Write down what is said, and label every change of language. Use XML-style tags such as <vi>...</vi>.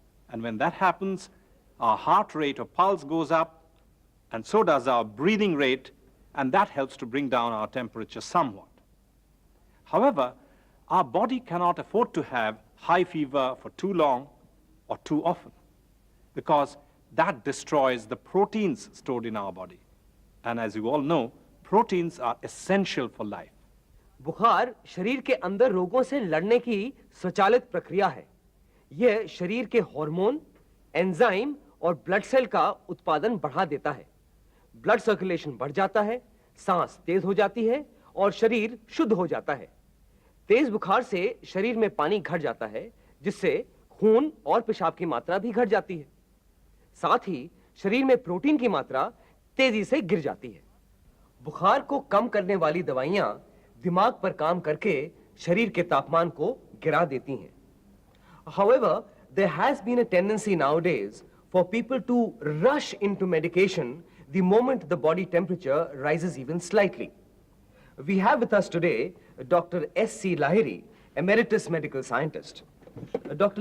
<en>And when that happens, our heart rate or pulse goes up, and so does our breathing rate, and that helps to bring down our temperature somewhat. However, our body cannot afford to have high fever for too long or too often, because that destroys the proteins stored in our body. And as you all know, proteins are essential for life.</en> <hi>बुखार शरीर के अंदर रोगों से लड़ने की स्वचालित प्रक्रिया है। यह शरीर के हार्मोन, एंजाइम और ब्लड सेल का उत्पादन बढ़ा देता है। ब्लड सर्कुलेशन बढ़ जाता है, सांस तेज हो जाती है और शरीर शुद्ध हो जाता है। तेज बुखार से शरीर में पानी घट जाता है, जिससे खून और पेशाब की मात्रा भी घट जाती है। साथ ही शरीर में प्रोटीन की मात्रा तेजी से गिर जाती है। बुखार को कम करने वाली दवाइयां दिमाग पर काम करके शरीर के तापमान को गिरा देती हैं।</hi> <en>However, there has been a tendency nowadays for people to rush into medication the moment the body temperature rises even slightly. We have with us today Dr. S.C. Lahiri, emeritus medical scientist. Dr.</en>